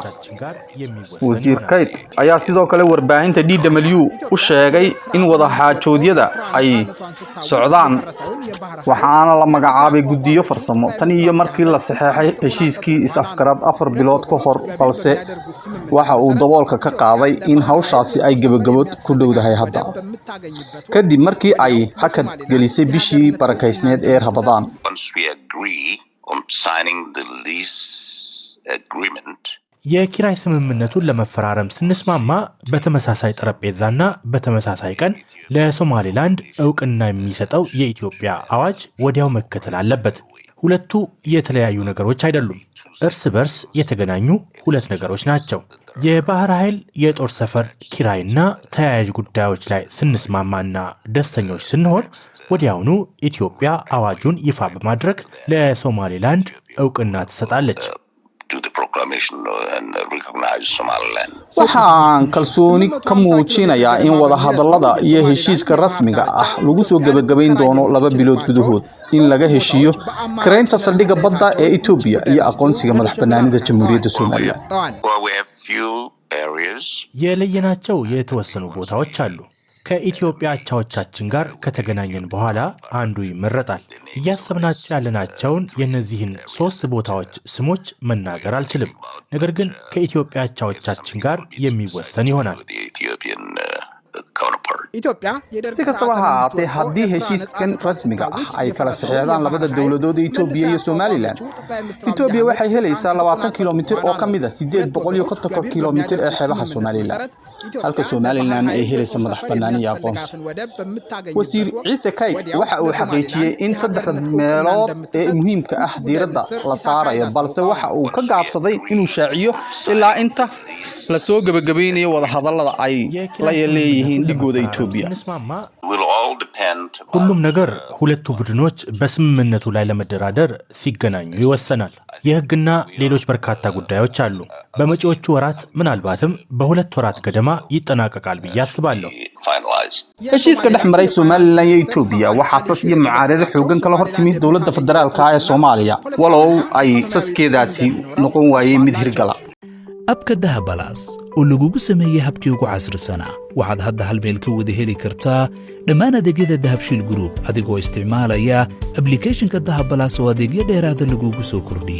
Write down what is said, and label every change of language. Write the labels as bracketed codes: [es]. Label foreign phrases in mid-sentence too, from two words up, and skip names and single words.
[so] Wasiir Kayd ayaa sidoo kale warbaahinta DW u sheegay in wada xaajoodyada ay socdaan waxaana la magacaabay guddiyo farsamo tan iyo markii la saxeexay heshiiskii is-afgarad 4 bilood ka hor balse waxa uu daboolka ka qaaday in hawshaasi ay gabagabo ku dhowdahay hadda kadib markii ay hakad gelisay bishii barakaysneed ee Ramadaan. [am] የኪራይ ስምምነቱን ለመፈራረም ስንስማማ በተመሳሳይ ጠረጴዛና በተመሳሳይ ቀን ለሶማሊላንድ እውቅና የሚሰጠው የኢትዮጵያ አዋጅ ወዲያው መከተል አለበት። ሁለቱ የተለያዩ ነገሮች አይደሉም፣ እርስ በርስ የተገናኙ ሁለት ነገሮች ናቸው። የባህር ኃይል የጦር ሰፈር ኪራይና ተያያዥ ጉዳዮች ላይ ስንስማማና ደስተኞች ስንሆን ወዲያውኑ ኢትዮጵያ አዋጁን ይፋ በማድረግ ለሶማሊላንድ እውቅና ትሰጣለች። [so] waxaan kalsooni ka muujinayaa in wada hadallada iyo heshiiska rasmiga ah lagu soo gabagabayn doono 2 bilood gudahood in laga heshiiyo kareynta saldhigga badda ee Itoobiya iyo aqoonsiga madaxbannaanida Jamhuuriyadda Soomaaliya. [am] የለየናቸው የተወሰኑ ቦታዎች አሉ። ከኢትዮጵያ አቻዎቻችን ጋር ከተገናኘን በኋላ አንዱ ይመረጣል። እያሰብናቸው ያለናቸውን የነዚህን 3 ቦታዎች ስሞች መናገር አልችልም። ነገር ግን ከኢትዮጵያ አቻዎቻችን ጋር የሚወሰን ይሆናል። [so] si kastaba ha ahaatee haddii heshiiskan rasmiga ah ay kala saxeexdaan labada dawladood Itoobiya iyo Somaliland, Itoobiya waxay helaysaa 20 kiiloomitir oo ka mid ah 850 kiiloomitir ee xeebaha Somaliland, halka Somaliland ay helaysaa madaxbannaani iyo aqoonsi. Wasiir Ciise Kayd waxa uu xaqiijiyay in 3 meelood ee muhiimka ah diiradda la saarayo, balse waxa uu ka gaabsaday inuu shaaciyo ilaa inta la soo gabagabeynayo wada hadallada ay la leeyihiin dhigooda Itoobiya. [am] ሁሉም ነገር ሁለቱ ቡድኖች በስምምነቱ ላይ ለመደራደር ሲገናኙ ይወሰናል። የህግና ሌሎች በርካታ ጉዳዮች አሉ። በመጪዎቹ ወራት ምናልባትም በ2 ወራት ገደማ ይጠናቀቃል ብዬ አስባለሁ። [so] heshiiska dhex maray Somaliland iyo Itoobiya waxa asas iyo mucaarado xoogan kala hortimid dawladda federaalka ee Soomaaliya walow ay saskeedaasi noqon waayeen mid hirgala. abka dahabalaas oo lagugu sameeyay habkii ugu casrisanaa waxaad hadda hal meel ka wada heli kartaa dhammaan adeegyada Dahabshiil Group adigoo isticmaalaya applicationka Dahabalaas oo adeegyo dheeraad ah lagugu soo kordhiyay.